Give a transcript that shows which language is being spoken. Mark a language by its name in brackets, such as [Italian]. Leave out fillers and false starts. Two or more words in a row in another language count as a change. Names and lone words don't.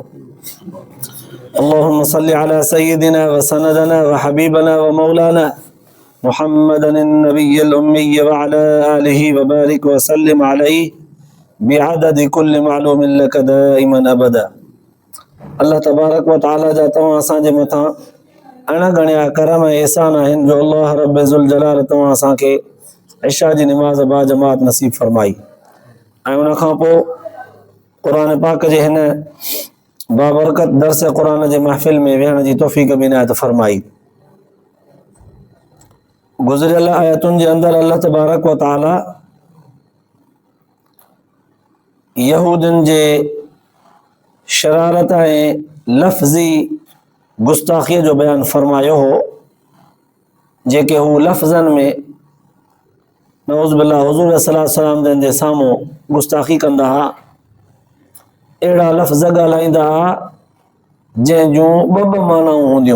[Arabic] اللهم صل على سيدنا وسندنا وحبيبنا ومولانا محمد النبي الأمي وعلى آله وبارك وسلم عليه بعدد كل معلوم لك دائما أبدا. [Sindhi] अल्लाह तबारक व तआला जा तव्हां असांजे मथां अणगणिया करम ऐं एहसान आहिनि जो अल्लाह रब ज़ुल जलाल तव्हां असांखे इशा जी निमाज़ बा जमात नसीब फरमाई ऐं उन खां पोइ क़ुरान पाक जे हिन बाबरकत दर्स क़ुरान जे महफ़िल में विहण जी तौफ़ीक़ बि इनायत फरमाई. गुज़िरियल आयतुनि जे अंदरि अल्लाह तबारक व तआला यहूदियुनि जे शरारत ऐं लफ़्ज़ी गुस्ताखीअ जो बयानु फरमायो हो जेके हू लफ़्ज़नि में [Arabic] نعوذ بالله [Sindhi] हुज़ूर [Arabic] صلى الله عليه وسلم [Sindhi] जन जे साम्हूं गुस्ताखी कंदा हुआ, अहिड़ा लफ़्ज़ ॻाल्हाईंदा हुआ जंहिं जूं ॿ मानाऊं हूंदियूं.